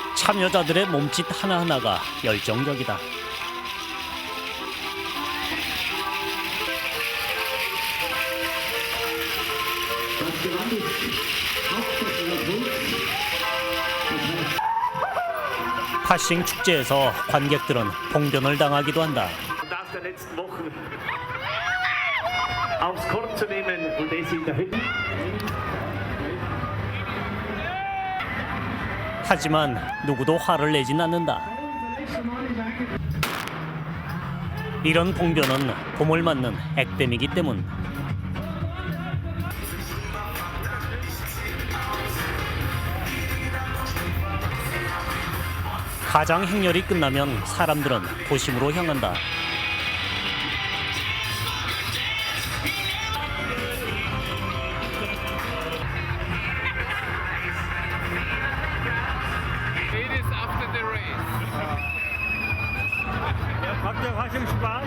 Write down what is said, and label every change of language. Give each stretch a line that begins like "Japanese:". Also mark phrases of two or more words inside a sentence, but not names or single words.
Korean: 참여자들의 몸짓 하나하나가 열정적이다. 파싱 축제에서 관객들은 봉변을 당하기도 한다.
German: Das der letzten Wochen aufs Korn zu nehmen und es in der Hütte.
Korean: 하지만 누구도 화를 내진 않는다. 이런 봉변은 봄을 맞는 액땜이기 때문. 가장 행렬이 끝나면 사람들은 도심으로 향한다.
German: Habt ihr Faschingsspaß?